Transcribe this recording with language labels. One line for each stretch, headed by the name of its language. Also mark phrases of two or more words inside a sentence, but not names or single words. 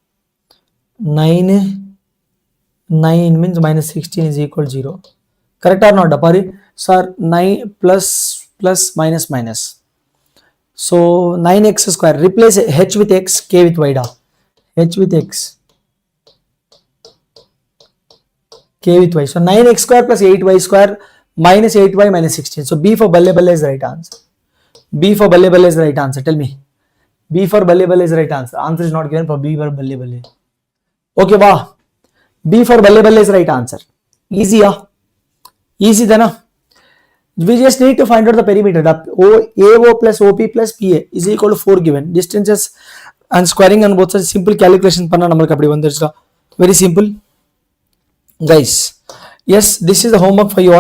English: 9 means minus 16 is equal to 0. Correct or not, Dapari? Sir, 9 plus minus minus. So 9x square. Replace h with x, k with y. H with x, k with y. So 9x square plus 8y square minus 8y minus 16. So B for
Punjabi: balle balle
English: is the right answer. B for
Punjabi: balle balle
English: is the right answer. Tell me. B for
Punjabi: balle balle
English: is the right answer. Answer is not given for B for
Punjabi: balle balle.
English: Okay, wow. B for
Punjabi: balle balle
English: is the right answer. Easy, yeah. Easy, then. We just need to find out the perimeter. AO plus OP plus PA is equal to 4 given. Distances and squaring on both sides. Simple calculation. Very simple. Guys, yes, this is the homework for you all.